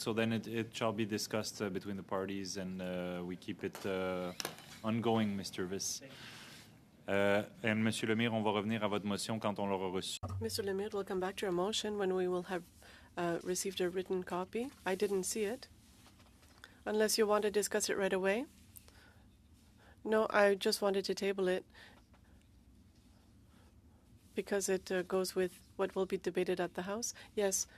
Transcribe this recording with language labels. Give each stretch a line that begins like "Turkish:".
English: So then it shall be discussed between the parties, and we keep it ongoing, Mr. Viss.
French: And Monsieur Lemire, on va revenir à votre motion quand on l'aura reçue.
English: Mr. Lemire, we'll come back to your motion when we will have received a written copy. I didn't see it. Unless you want to discuss it right away. No, I just wanted to table it because it goes with what will be debated at the House. Yes.